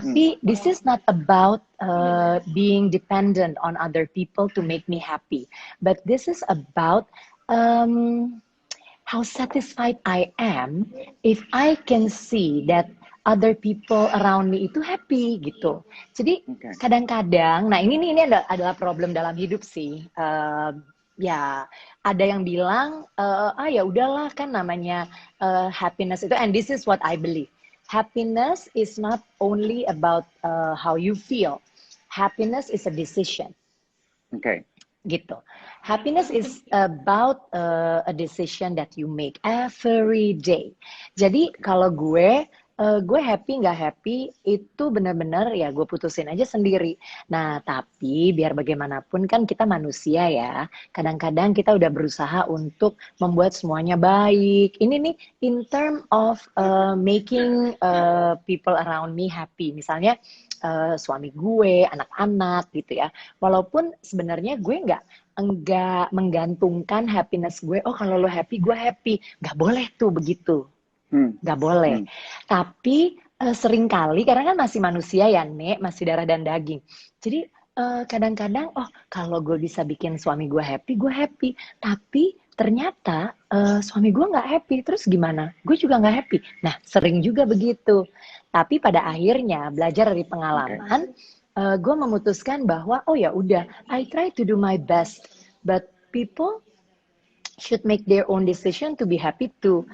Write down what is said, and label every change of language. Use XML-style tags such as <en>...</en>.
<id>Tapi</id> <en>this is not about being dependent on other people to make me happy, but this is about um, how satisfied I am if I can see that other people around me</en> <id>itu</id> <en>happy</en> <id>gitu. Jadi oke. kadang-kadang, nah ini adalah problem dalam hidup sih. Ya ada yang bilang ya udahlah kan namanya happiness itu,</id> <en>and this is what I believe. Happiness is not only about how you feel. Happiness is a decision Oke.</en> <id>gitu.</id> <en>Happiness is about a decision that you make every day.</en> <id>Jadi kalau gue happy nggak happy itu benar-benar ya gue putusin aja sendiri. Nah tapi biar bagaimanapun kan kita manusia ya. Kadang-kadang kita udah berusaha untuk membuat semuanya baik. Ini nih</id> <en>in term of making people around me happy.</en> <id>Misalnya suami gue, anak-anak gitu ya. Walaupun sebenarnya gue nggak menggantungkan happiness gue. Oh kalau lo happy, gue happy. Nggak boleh tuh begitu. Hmm, Nggak boleh. hmm, Tapi seringkali karena kan masih manusia ya, Nek, masih darah dan daging. Jadi kadang-kadang, oh kalau gue bisa bikin suami gue happy. Tapi ternyata suami gue nggak happy. Terus gimana? Gue juga nggak happy. Nah, sering juga begitu. Tapi pada akhirnya belajar dari oke. pengalaman, gue memutuskan bahwa oh ya udah,</id> <en>I try to do my best, but people should make their own decision to be happy too.</en>